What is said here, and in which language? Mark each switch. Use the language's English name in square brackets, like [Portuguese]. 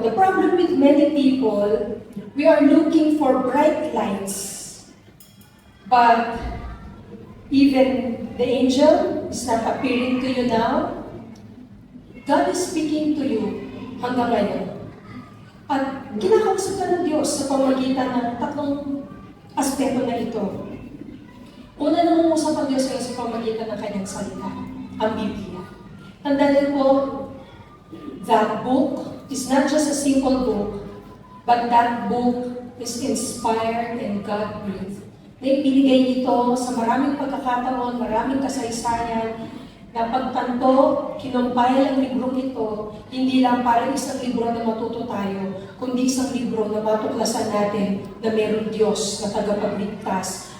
[English] The problem with many people, we are looking for bright lights. But even the angel is not appearing to you now. God is speaking to you [Filipino] hanggang ngayon. At kinakausap ka ng Diyos sa pamagitan ng tatlong aspeto na ito. Una, nangungusap ang Diyos sa pamagitan ng kanyang salita, ang Biblia. Tandaan po, [English] that book is not just a simple book, but that book is inspired and God-breathed. [Filipino] Na ibinigay nito sa maraming pagkakataon, maraming kasaysayan, na pagtanto, kinumpile ang librong ito, hindi lang para isang libro na matuto tayo, kundi isang libro na matuklasan natin na mayroong Diyos na tagapagligtas.